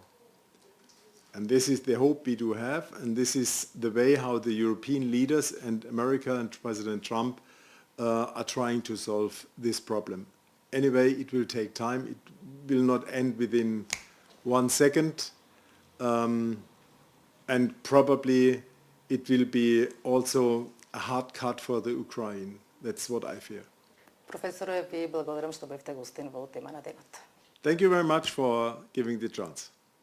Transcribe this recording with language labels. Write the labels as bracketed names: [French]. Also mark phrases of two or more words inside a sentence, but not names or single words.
[English] And this is the hope we do have, and this is the way how the European leaders and America and President Trump are trying to solve this problem. Anyway, it will take time. It will not end within 1 second. And probably it will be also a hard cut for the Ukraine. That's what I fear. [Macedonian] Професоре, ви благодарам што бевте гостин во тема на денот. [English] Thank you very much for giving the chance.